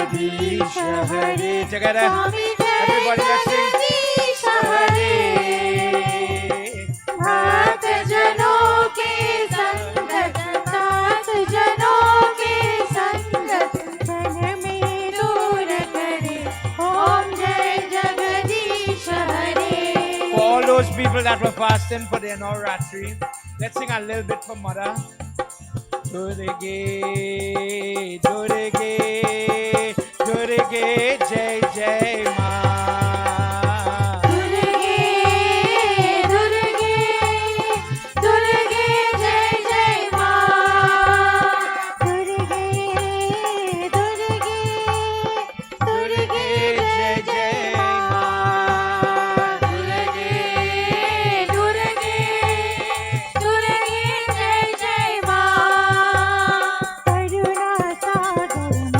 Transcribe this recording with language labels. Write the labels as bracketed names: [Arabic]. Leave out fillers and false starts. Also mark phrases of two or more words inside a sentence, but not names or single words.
[Hindi] जगदीश हरे [English] Together. [Hindi] स्वामी जय [English] Everybody, let's sing. [Hindi] जगदीश हरे भक्त जनों के संगत नाथ जनों के संगत मन में दूर करे ओम जय जगदीश हरे [English] For all those people that were fasting for their Navratri, let's sing a little bit for Mother. [Hindi] दुर्गे, दुर्गे, दुर्गे, जय जय मां. दुर्गे दुर्गे दुर्गे जय जय मां दुर्गे दुर्गे दुर्गे जय जय मां दुर्गे दुर्गे दुर्गे जय जय मां करुणा सागर